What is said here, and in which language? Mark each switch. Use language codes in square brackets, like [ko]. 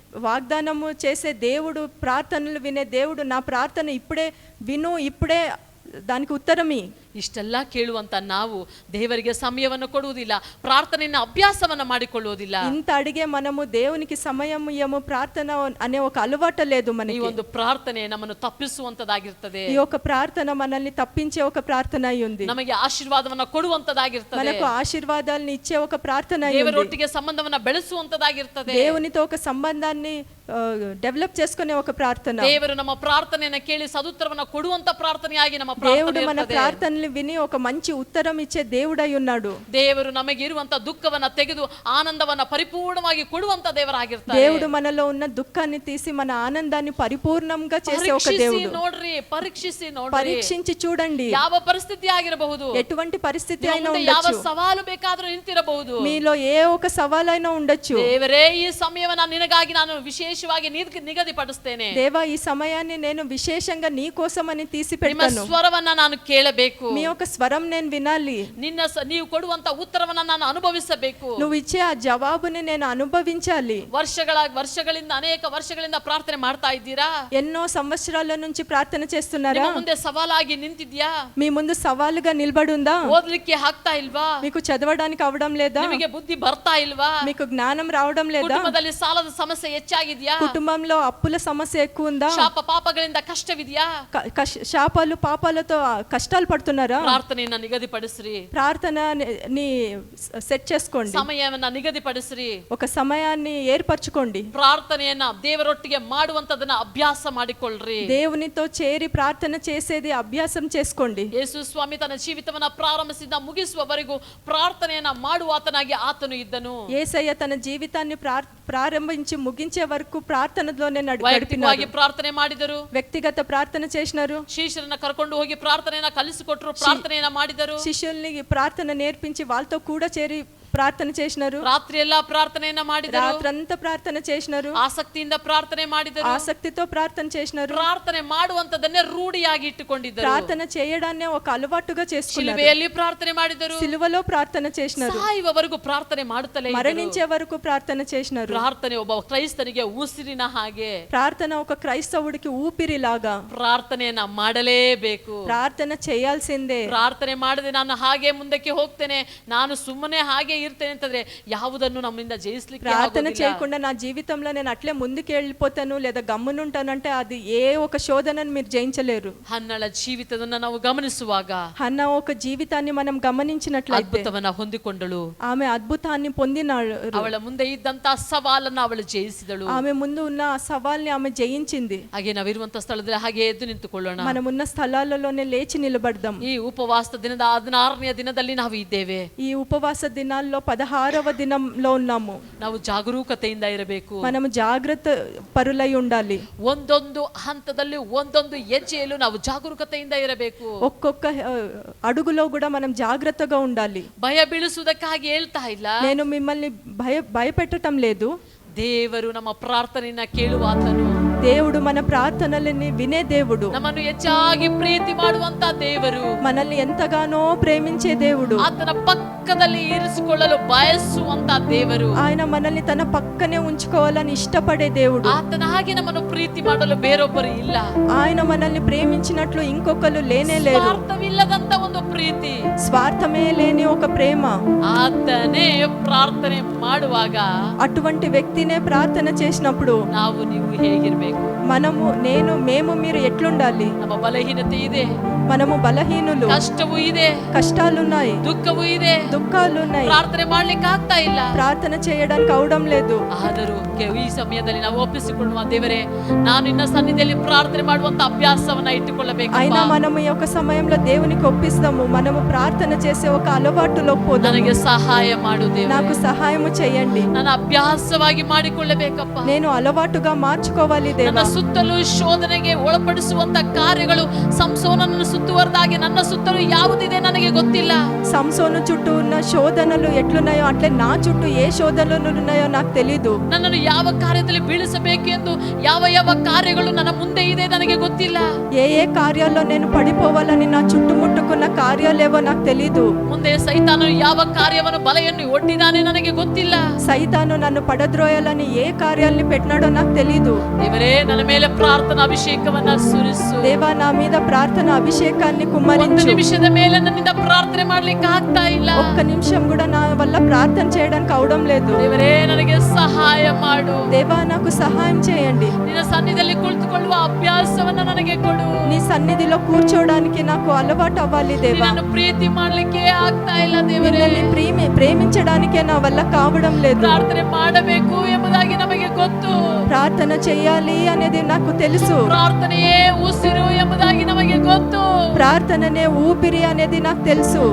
[te] వాగ్దానము చేసే దేవుడు, ప్రార్థనలు వినే దేవుడు, నా ప్రార్థన ఇప్పుడే విను, ఇప్పుడే దానికి ఉత్తరమి. [kn] ಇಷ್ಟೆಲ್ಲ ಕೇಳುವಂತ ನಾವು ದೇವರಿಗೆ ಸಮಯವನ್ನು ಕೊಡುವುದಿಲ್ಲ, ಪ್ರಾರ್ಥನೆಯ ಅಭ್ಯಾಸವನ್ನ ಮಾಡಿಕೊಳ್ಳುವುದಿಲ್ಲ. [te] ఇంత అడిగే మనము దేవునికి సమయం ఇయ్యము, ప్రార్థన అనే ఒక అలవాటు లేదు [kn] ಈ [te] మనకి. [kn] ಒಂದು ಪ್ರಾರ್ಥನೆ ನಮ್ಮನ್ನು ತಪ್ಪಿಸುವಂತದಾಗಿರ್ತದೆ. [te] ఈ ఒక ప్రార్థన మనల్ని తప్పించే ఒక ప్రార్థన అయి ఉంది. [kn] ನಮಗೆ ಆಶೀರ್ವಾದವನ್ನ ಕೊಡುವಂತದಾಗಿರ್ತದೆ. [te] మనకు ఆశీర్వాదాలను ఇచ్చే ఒక ప్రార్థన అయి ఉంది. [kn] ದೇವರೊಟ್ಟಿಗೆ ಸಂಬಂಧವನ್ನ ಬೆಳೆಸುವಂತದಾಗಿರ್ತದೆ. [te] దేవునితో ఒక సంబంధాన్ని డెవలప్ చేసుకునే ఒక ప్రార్థన. [kn] ದೇವರು ನಮ್ಮ ಪ್ರಾರ್ಥನೆಯನ್ನ ಕೇಳಿ ಸದುತ್ತರವನ್ನ ಕೊಡುವಂತ ಪ್ರಾರ್ಥನೆಯಾಗಿ ನಮ್ಮ [te] దేవుడు [kn] ಪ್ರಾರ್ಥನೆ [te] మన [kn] ಇರ್ತದೆ. [te] ప్రార్థనలు విని ఒక మంచి ఉత్తరం ఇచ్చే దేవుడై ఉన్నాడు. [kn] ದೇವರು ನಮಗೆ ಇರುವಂತ ದುಃಖವನ್ನ ತೆಗೆದು ಆನಂದವನ್ನ ಪರಿಪೂರ್ಣವಾಗಿ ಕೊಡುವಂತ ದೇವರಾಗಿರ್ತಾರೆ. [te] దేవుడు మనలో ఉన్న దుఃఖాన్ని తీసి మన ఆనందాన్ని పరిపూర్ణంగా చేసే ఒక [kn] ಪರೀಕ್ಷಿಸಿ [te] దేవుడు. [kn] ನೋಡ್ರಿ, ಪರೀಕ್ಷಿಸಿ ನೋಡ್ರಿ. [te] పరీక్షించి చూడండి. [kn] ಯಾವ ಪರಿಸ್ಥಿತಿ ಆಗಿರಬಹುದು, [te] ఎటువంటి పరిస్థితి అయినా [kn] ನಿಮ್ಮ ಮುಂದೆ ಯಾವ [te] ఉండొచ్చు. [kn] ಸವಾಲು ಬೇಕಾದ್ರೂ ನಿಂತಿರಬಹುದು. [te] మీలో ఏ ఒక సవాలైనా ఉండొచ్చు. [kn] ದೇವರೇ, ಈ ಸಮಯವನ್ನ ನಿನಗಾಗಿ ನಾನು ವಿಶೇಷವಾಗಿ ನಿಗದಿಪಡಿಸ್ತೇನೆ. [te] దేవా, ఈ సమయాన్ని నేను విశేషంగా నీ కోసమని తీసి [kn] ನಿಮ್ಮ [te] పెడతాను. [kn] ಸ್ವರವನ್ನ ನಾನು ಕೇಳಬೇಕು. [te] మీ యొక్క స్వరం నేను వినాలి. [kn] ನೀವು ಕೊಡುವಂತ ಉತ್ತರವನ್ನ ನಾನು ಅನುಭವಿಸಬೇಕು. [te] నువ్వు ఇచ్చే ఆ జవాబుని నేను అనుభవించాలి. [kn] ವರ್ಷಗಳಿಂದ ಅನೇಕ ವರ್ಷಗಳಿಂದ ಪ್ರಾರ್ಥನೆ ಮಾಡ್ತಾ ಇದ್ದೀರಾ? [te] ఎన్నో సంవత్సరాల నుంచి ప్రార్థన చేస్తున్నారా? [kn] ನಿಮ್ಮ ಮುಂದೆ ಸವಾಲಾಗಿ ನಿಂತಿದ್ಯಾ? [te] మీ ముందు సవాలుగా నిలబడుందా? [kn] ಓದ್ಲಿಕ್ಕೆ ಆಗ್ತಾ ಇಲ್ವಾ? [te] మీకు చదవడానికి అవడం లేదా? [kn] ನಿಮಗೆ ಬುದ್ಧಿ ಬರ್ತಾ ಇಲ್ವಾ? [te] మీకు జ్ఞానం రావడం లేదా? [kn] ಕುಟುಂಬದಲ್ಲಿ ಸಾಲದ ಸಮಸ್ಯೆ ಹೆಚ್ಚಾಗಿದ್ಯಾ? [te] కుటుంబంలో అప్పుల సమస్య ఎక్కువ ఉందా? [kn] ಶಾಪ ಪಾಪಗಳಿಂದ ಕಷ್ಟವಿದೆಯಾ? [te] శాపాలు పాపాలతో కష్టాలు పడుతున్నారా? [kn] ಪ್ರಾರ್ಥನೆಯನ್ನ ನಿಗದಿಪಡಿಸ್ರಿ. [te] ప్రార్థన ని సెట్ చేసుకోండి. [kn] ಸಮಯವನ್ನ ನಿಗದಿಪಡಿಸ್ರಿ. [te] ఒక సమయాన్ని ఏర్పరచుకోండి. [kn] ಪ್ರಾರ್ಥನೆಯನ್ನ ದೇವರೊಟ್ಟಿಗೆ ಮಾಡುವಂತದನ್ನ ಅಭ್ಯಾಸ ಮಾಡಿಕೊಳ್ಳ್ರಿ. [te] దేవునితో చేరి ప్రార్థన చేసేది అభ్యాసం చేసుకోండి. [kn] ಯೇಸು ಸ್ವಾಮಿ ತನ್ನ ಜೀವಿತವನ್ನ ಪ್ರಾರಂಭಿಸಿದ ಮುಗಿಸುವವರೆಗೂ ಪ್ರಾರ್ಥನೆಯನ್ನ ಮಾಡುವಾತನಾಗಿ ಆತನು ಇದ್ದನು. [te] యేసయ్య తన జీవితాన్ని ప్రారంభించి ముగించే వరకు ప్రార్థనలోనే [kn] ವೈಯಕ್ತಿಕವಾಗಿ ಪ್ರಾರ್ಥನೆ ಮಾಡಿದರು, [te] వ్యక్తిగత ప్రార్థన చేసినారు. [kn] ಶಿಷ್ಯರನ್ನ ಕರ್ಕೊಂಡು ಹೋಗಿ ಪ್ರಾರ್ಥನೆಯನ್ನ ಕಲಿಸಿಕೊಟ್ರು, ಪ್ರಾರ್ಥನೆಯನ್ನ ಮಾಡಿದರು. [te] శిష్యుల్ని ప్రార్థన నేర్పించి వాళ్ళతో కూడా చేరి ప్రార్థన చేసినారు. [kn] ರಾತ್ರಿ ಎಲ್ಲಾ ಪ್ರಾರ್ಥನೆಯನ್ನ ಮಾಡಿದರು, [te] రాత్రంతా ప్రార్థన చేసినారు. [kn] ಆಸಕ್ತಿಯಿಂದ ಪ್ರಾರ್ಥನೆ ಮಾಡಿದರು, [te] ఆసక్తితో ప్రార్థన చేసినారు. [kn] ಪ್ರಾರ್ಥನೆ ಮಾಡುವಂತದನ್ನೇ ರೂಢಿಯಾಗಿ ಇಟ್ಟುಕೊಂಡಿದ್ದರು. [te] ప్రార్థన చేయడాన్ని ఒక అలవాటుగా చేసుకున్నారు. [kn] ಶಿಲುಬೆಯಲ್ಲಿ ಪ್ರಾರ್ಥನೆ ಮಾಡಿದರು, [te] సిలువలో ప్రార్థన చేసినారు. [kn] ಸಾಯುವವರೆಗೂ ಪ್ರಾರ್ಥನೆ ಮಾಡುತ್ತಲೇ ಇದ್ದರು. [te] మరణించే వరకు ప్రార్థన చేసినారు. [kn] ಪ್ರಾರ್ಥನೆ ಒಬ್ಬ ಕ್ರೈಸ್ತನಿಗೆ ಉಸಿರಿನ ಹಾಗೆ. [te] ప్రార్థన ఒక క్రైస్తవుడికి ఊపిరిలాగా. [kn] ಪ್ರಾರ್ಥನೆಯನ್ನ ಮಾಡಲೇಬೇಕು. [te] ప్రార్థన చేయాల్సిందే. [kn] ಪ್ರಾರ್ಥನೆ ಮಾಡದೆ ನಾನು ಹಾಗೆ ಮುಂದಕ್ಕೆ ಹೋಗ್ತೇನೆ, ನಾನು ಸುಮ್ಮನೆ ಹಾಗೆ ಇರ್ತೇನೆ ಅಂತಂದ್ರೆ ಯಾವುದನ್ನು [te] నమ్మింద జయించలికి ప్రార్థన చేయకుండా నా జీవితంలో నేను అట్లే ముందుకు వెళ్ళిపోతాను లేదా గమ్మునుంటానంటే అది ఏ ఒక శోధనను మీరు జయించలేరు. [kn] ಹನ್ನಳ ಜೀವಿತವನ್ನು ನಾವು ಗಮನಿಸುವಾಗ [te] హన్న ఒక జీవితాన్ని మనం గమనించినట్లయితే [kn] ಅದ್ಭುತವನ್ನ ಹೊಂದಿಕೊಂಡಳು. [te] ఆమె అద్భుతాన్ని పొందినాడు. [kn] ಅವಳ ಮುಂದೆ ಇದ್ದಂತ ಸವಾಲನ್ನು ಅವಳು ಜಯಿಸಿದಳು. [te] ఆమె ముందు ఉన్న ఆ సవాల్ని ఆమె జయించింది. [kn] ಹಾಗೆ ನಾವಿರುವಂತ ಸ್ಥಳದಲ್ಲಿ ಹಾಗೆ ಎದ್ದು ನಿಂತುಕೊಳ್ಳೋಣ. [te] మనమున్న స్థలాలలోనే లేచి నిలబడదాం. [kn] ಈ ಉಪವಾಸ ದಿನದ 16ನೇ ದಿನದಲ್ಲಿ ನಾವು ಇದ್ದೇವೆ. [te] ఈ ఉపవాస దినాల్లో 16వ దినంలో ఉన్నాము. [kn] ನಾವು ಜಾಗರೂಕತೆಯಿಂದ ಇರಬೇಕು. [te] మనము జాగ్రత్త పరులై ఉండాలి. [kn] ಒಂದೊಂದು ಹಂತದಲ್ಲಿ ಒಂದೊಂದು ಹೆಜ್ಜೆಯಲ್ಲೂ ನಾವು ಜಾಗರೂಕತೆಯಿಂದ ಇರಬೇಕು. [te] ఒక్కొక్క అడుగులో కూడా మనం జాగ్రత్తగా ఉండాలి. [kn] ಭಯ ಬೀಳಿಸುವುದಕ್ಕಾಗಿ ಹೇಳ್ತಾ ಇಲ್ಲ. [te] నేను మిమ్మల్ని భయపెట్టడం లేదు. [kn] ದೇವರು ನಮ್ಮ ಪ್ರಾರ್ಥನೆಯನ್ನ ಕೇಳುವಾತನು. [te] దేవుడు మన ప్రార్థనలని వినే దేవుడు. [kn] ನಮ್ಮನ್ನು ಹೆಚ್ಚಾಗಿ ಪ್ರೀತಿ ಮಾಡುವಂತ ದೇವರು. [te] మనల్ని ఎంతగానో ప్రేమించే దేవుడు. [kn] ಆತನ ಪಕ್ಕದಲ್ಲಿ ಇರಿಸಿಕೊಳ್ಳಲು ಬಯಸುವಂತ ದೇವರು. [te] ఆయన మనల్ని తన పక్కనే ఉంచుకోవాలని ఇష్టపడే దేవుడు. [kn] ಆತನ ಹಾಗೆ ನಮ್ಮನ್ನು ಪ್ರೀತಿ ಮಾಡಲು ಬೇರೊಬ್ಬರು ಇಲ್ಲ. [te] ఆయన మనల్ని ప్రేమించినట్లు ఇంకొకరు లేనే లేరు. [kn] ಸ್ವಾರ್ಥವಿಲ್ಲದಂತ ಒಂದು ಪ್ರೀತಿ, [te] స్వార్థమే లేని ఒక ప్రేమ. [kn] ಆತನೇ ಪ್ರಾರ್ಥನೆ ಮಾಡುವಾಗ [te] అటువంటి వ్యక్తినే ప్రార్థన చేసినప్పుడు [kn] ನಾವು ನೀವು ಹೇಗಿರ್ಬೇಕು? [te] మేము మీరు ఎట్లుండాలి? [kn] ನಮ್ಮ ಬಲಹೀನತೆ ಇದೆ, [te] మనము బలహీనులు, [kn] ಕಷ್ಟವೂ ಇದೆ, [te] కష్టాలున్నాయి, [kn] ದುಃಖವೂ ಇದೆ, [te] దుఃఖాలున్నాయి, [kn] ಪ್ರಾರ್ಥನೆ ಮಾಡ್ಲಿಕ್ಕೆ ಆಗ್ತಾ ಇಲ್ಲ, [te] ప్రార్థన చేయడానికి అవడం లేదు. [kn] ಆದರೂ ಈ ಸಮಯದಲ್ಲಿ ನಾವು ಒಪ್ಪಿಸಿಕೊಳ್ಳುವ ದೇವರೇ, ನಾನು ನಿನ್ನ ಸನ್ನಿಧಿಯಲ್ಲಿ ಪ್ರಾರ್ಥನೆ ಮಾಡುವಂತ ಅಭ್ಯಾಸವನ್ನ ಇಟ್ಟುಕೊಳ್ಳಬೇಕು. [te] అయినా మనము ఈ యొక్క సమయంలో దేవునికి ఒప్పిస్తాము. మనము ప్రార్థన చేసే ఒక అలవాటులోకి పోదాము. [kn] ನನಗೆ ಸಹಾಯ ಮಾಡು ದೇವರೇ, [te] నాకు సహాయము చేయండి. [kn] ನನ್ನ ಅಭ್ಯಾಸವಾಗಿ ಮಾಡಿಕೊಳ್ಳಬೇಕಪ್ಪ. [te] నేను అలవాటుగా మార్చుకోవాలి దేవా. [kn] ನನ್ನ ಸುತ್ತಲೂ ಶೋಧನೆಗೆ ಒಳಪಡಿಸುವಂತ ಕಾರ್ಯಗಳು ಸಂಸೋನನನ್ನು ಸುತ್ತುವರೆದಾಗಿ ನನ್ನ ಸುತ್ತಲೂ ಯಾವುದಿದೆ ನನಗೆ ಗೊತ್ತಿಲ್ಲ. [te] సంసోను చుట్టూ ఉన్న శోధనలు ఎట్లున్నాయో అట్లే నా చుట్టూ ఏ శోధనలు ఉన్నాయో నాకు తెలీదు. [kn] ನನ್ನನ್ನು ಯಾವ ಕಾರ್ಯದಲ್ಲಿ ಬೀಳಿಸಬೇಕು ಎಂದು ಯಾವ ಯಾವ ಕಾರ್ಯಗಳು ನನ್ನ ಮುಂದೆ ಇದೆ ನನಗೆ ಗೊತ್ತಿಲ್ಲ. [te] ఏ కార్యాల్లో నేను పడిపోవాలని నా చుట్టుముట్టుకున్న కార్యాలేవో నాకు తెలీదు. [kn] ಮುಂದೆ ಸೈತಾನನು ಯಾವ ಕಾರ್ಯವನ್ನು ಬಲೆಯನ್ನು ಒಡ್ಡಿದಾನೆ ನನಗೆ ಗೊತ್ತಿಲ್ಲ. [te] సైతాను నన్ను పడద్రోయాలని ఏ కార్యాల్ని పెట్టినాడో నాకు తెలీదు. [kn] ದೇವರೇ, ನನ್ನ ಮೇಲೆ ಪ್ರಾರ್ಥನಾ ಅಭಿಷೇಕವನ್ನ ಸುರಿಸು. [te] దేవా, నా మీద ప్రార్థన అభిషేకాన్ని [kn] ಒಂದು [te] కుమ్మరించు. [kn] ನಿಮಿಷದ ಮೇಲೆ ನನ್ನಿಂದ ಪ್ರಾರ್ಥನೆ ಮಾಡ್ಲಿಕ್ಕೆ ಆಗ್ತಾ ಇಲ್ಲ. [te] ఒక్క నిమిషం కూడా నా వల్ల ప్రార్థన చేయడానికి అవడం లేదు. [kn] ದೇವರೇ, ನನಗೆ ಸಹಾಯ ಮಾಡು. [te] దేవా, నాకు సహాయం చేయండి. [kn] ನಿನ್ನ ಸನ್ನಿಧಿಯಲ್ಲಿ ಕುಳಿತುಕೊಳ್ಳುವ ಅಭ್ಯಾಸವನ್ನ ನನಗೆ ಕೊಡು. [te] నీ సన్నిధిలో కూర్చోడానికి నాకు అలవాటు అవ్వాలి దేవా. [kn] ನಿನ್ನನ್ನು ಪ್ರೀತಿ ಮಾಡ್ಲಿಕ್ಕೆ ಆಗ್ತಾ ಇಲ್ಲ ದೇವರೇ. [te] నిన్ను ప్రేమించడానికే నా వల్ల కావడం లేదు. [kn] ಪ್ರಾರ್ಥನೆ ಮಾಡಬೇಕು ಎಂಬುದಾಗಿ ನಮಗೆ ಗೊತ್ತು. [te] ప్రార్థన చేయాలి అనేది నాకు తెలుసు. [kn] ಪ್ರಾರ್ಥನೆಯೇ ಉಸಿರು ಎಂಬುದಾಗಿ ನಮಗೆ ಗೊತ್ತು. [te] ప్రార్థననే ఊపిరి అనేది నాకు తెలుసు.